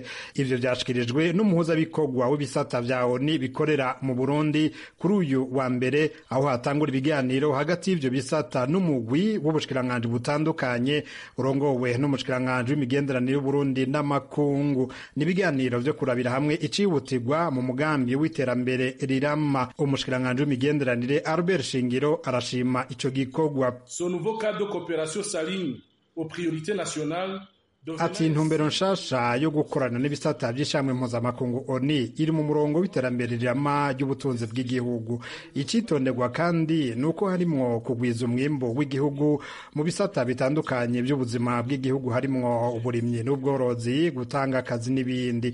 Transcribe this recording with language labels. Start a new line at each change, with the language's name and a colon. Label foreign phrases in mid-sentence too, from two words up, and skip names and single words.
Rundi: Ivyo vyashikirijwe n'umuhuzabikorwa w'ibisata vya ONU bikorera mu Burundi kuri uyu wa mbere, aho hatangura ibiganiro hagati y'ivyo bisata n'umugwi w'ubushikiranganji butandukanye urongowe n'umushikiranganji w'imigenderanire y'Uburundi n'amakungu. Ni ibiganiro vyo kurabira hamwe icihutirwa mu mugambi w'iterambere rirama. Umushikiranganji w'imigenderanire Albert Shingiro arashima ico gikorwa.
French: Ce nouveau cadre de coopération s'aligne aux priorités nationales.
Rundi: Ati intumbero nshasha yo gukorana n'ibisata by'ishamwe mpuzamakungu ONU iri mu murongo w'iterambere rirama ry'ubutunzi bw'igihugu. Icitonderwa kandi nuko harimwo kugwiza umwimbo w'igihugu mu bisata bitandukanye by'ubuzima bw'igihugu, harimwo uburimyi n'ubworozi, gutanga akazi n'ibindi.